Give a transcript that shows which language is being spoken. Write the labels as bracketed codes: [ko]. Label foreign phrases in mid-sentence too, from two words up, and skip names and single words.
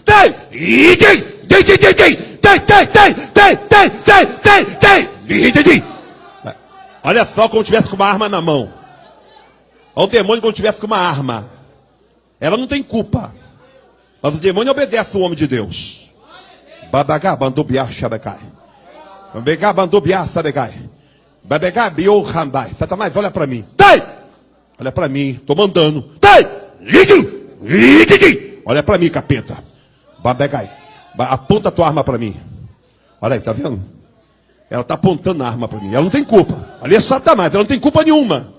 [pt] Olha só, como tivesse com uma arma na mão. Olha o demônio como tivesse com uma arma. Ela não tem culpa. Mas o demônio obedece o homem de Deus. Babagá, bandubiá, xabecai. Babegá, bandubiá, sabecai. Babegá, biou, randai. Satanás, olha para mim. Olha para mim, tô mandando. Olha para mim, capeta. Babegai. Aponta a tua arma para mim. Olha aí, tá vendo? Ela tá apontando a arma para mim. Ela não tem culpa. Ali é Satanás, ela não tem culpa nenhuma.